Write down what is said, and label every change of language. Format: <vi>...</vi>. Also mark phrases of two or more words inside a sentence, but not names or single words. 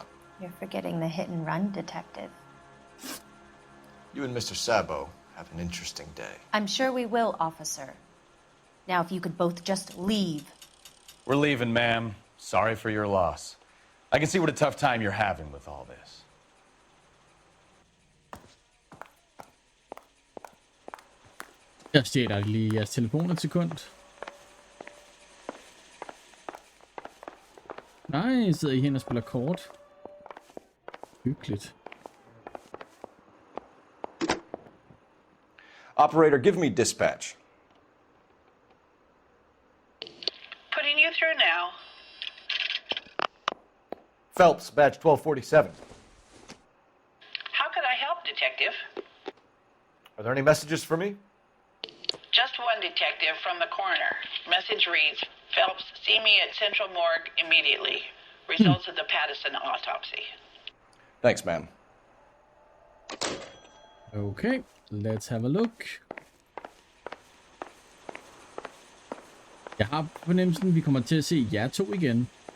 <en>You're forgetting the hit-and-run detective. You and Mr. Sabo have an interesting day. I'm sure we will, officer. Now, if you could both just leave. We're leaving, ma'am. Sorry for your loss. I can see what a tough time you're having with all this.</en> <da>Jeg stjæler lige jeres telefon et sekund. Nej, sidder I hen og spiller kort. Hyggeligt.</da> <en>Operator, give me dispatch. Putting you through now. Phelps, badge 1247. How could I help, Detective? Are there any messages for me? Just one detective from the coroner. Message reads, Phelps, see me at Central Morgue immediately. Results of the Patterson autopsy. Thanks, ma'am. Okay, let's have a look.</en> <da>Jeg har fornemmelsen, vi kommer til at se jer to igen.</da>